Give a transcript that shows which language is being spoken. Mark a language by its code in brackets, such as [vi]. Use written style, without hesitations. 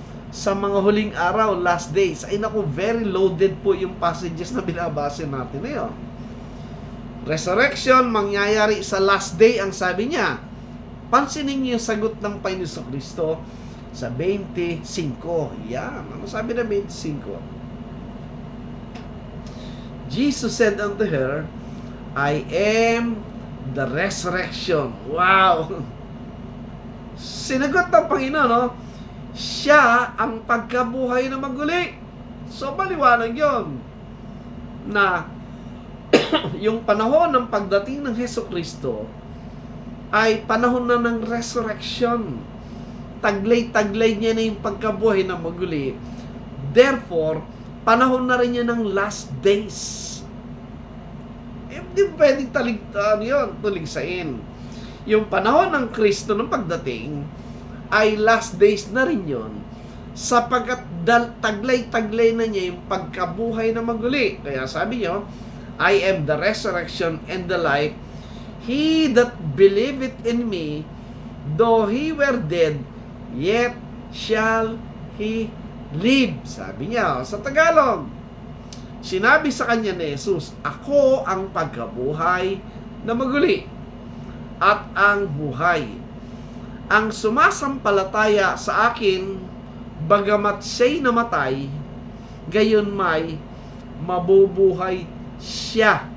[tl] Sa mga huling araw, [en] last days. [tl] Ay naku, very loaded po yung passages na binabasa natin na yun. Resurrection, mangyayari sa last day, ang sabi niya. Pansinin niyo yung sagot ng Panginoon Kristo sa 25. Yan. Ano sabi na 25? [en] Jesus said unto her, I am the resurrection. Wow! [tl] Sinagot ng Panginoon, no? Siya ang pagkabuhay na maguli. So, maliwanag yun na yung panahon ng pagdating ng Jesucristo ay panahon na ng resurrection. Taglay-taglay niya na yung pagkabuhay na maguli. Therefore, panahon na rin niya ng last days. Hindi pwedeng tuligsain. Yung panahon ng Kristo ng pagdating ay last days na rin yun, sapagkat taglay-taglay na niya yung pagkabuhay na maguli. Kaya sabi niyo, [en] I am the resurrection and the life. He that believeth in me, though he were dead, yet shall he live. [tl] Sabi niya sa Tagalog. Sinabi sa kanya ni Jesus, ako ang pagkabuhay na maguli at ang buhay. Ang sumasampalataya sa akin, bagamat siya'y namatay, gayon may mabubuhay siya.